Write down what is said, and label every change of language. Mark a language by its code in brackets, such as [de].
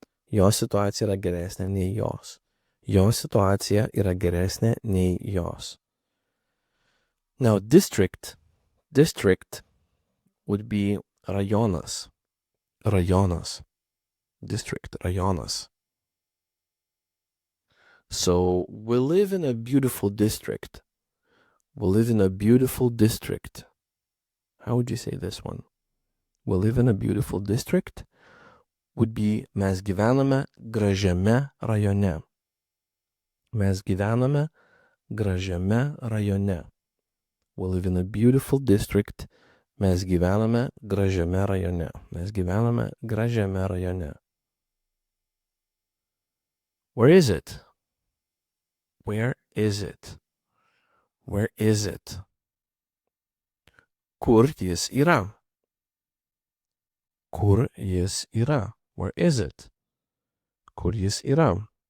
[lt] Jos situacija yra geresnė nei jos. Jos situacija yra geresnė nei jos. [en] Now, district would be rajonas. Rajonas. District, rajonas. So we live in a beautiful district. We live in a beautiful district. How would you say this one? We live in a beautiful district would be [lt] mes gyvename gražiame rajone. Mes gyvename gražiame rajone. [en] We live in a beautiful district. [lt] Mes gyvename gražiame rajone. Mes gyvename gražiame rajone. [en] Where is it? Where is it? Where is it? [lt] Kur jis yra? Kur jis yra? [en] Where is it? [lt] Kur jis yra?